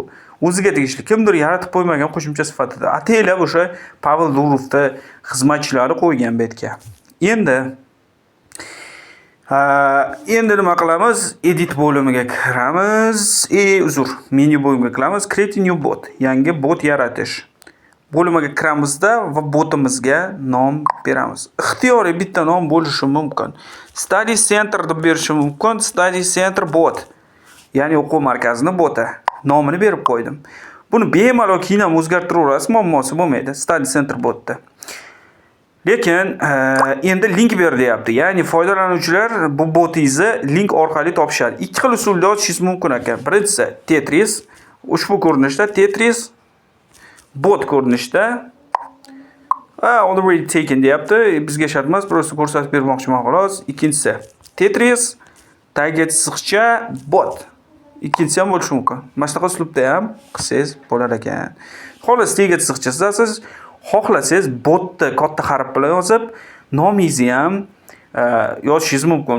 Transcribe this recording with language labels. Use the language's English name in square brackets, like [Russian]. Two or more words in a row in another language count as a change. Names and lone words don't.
[Uzbek] O'ziga tegishli, kimdir yaratib qo'ymagan qo'shimcha sifatida. Ataylab o'sha Pavel Durovda xizmatchilari qo'ygan bu yerga. Endi nima qilamiz? Edit bo'limiga kiramiz. Menu bo'limiga kiramiz. [English] Create a new bot. [Uzbek] Yangi bot yaratish. Bo'limiga kiramizda va botimizga nom beramiz. Ixtiyoriy bitta nom bo'lishi mumkin. Study Center deb berishim mumkin. Study Center bot. Ya'ni o'quv markazining boti. Nomini berib qo'ydim. Buni bemalol keyin ham o'zgartiraverasiz, muammosi bo'lmaydi. Study Center botda. Lekin endi link ber deyapti. Ya'ni foydalanuvchilar bu botingizni link orqali topishadi. Ikki xil usulda ochishingiz mumkin ekan. Birinchisi Tetris, ushbu ko'rinishda Tetris bot ko'rinishda. [English] Already taken [Uzbek] deyapti. Bizga shart emas, просто ko'rsatib bermoqchiman xolos. Ikkinchisi Tetris tagiga chiziqcha bot. Ikkinchisi ham bo'lishi mumkin. Mana shunaqa uslubda ham qilsangiz bo'lar ekan. Xolos tagiga chiziqcha chizasiz. Xohlasangiz botni katta harf bilan yozib, nomingizni ham yozishingiz mumkin.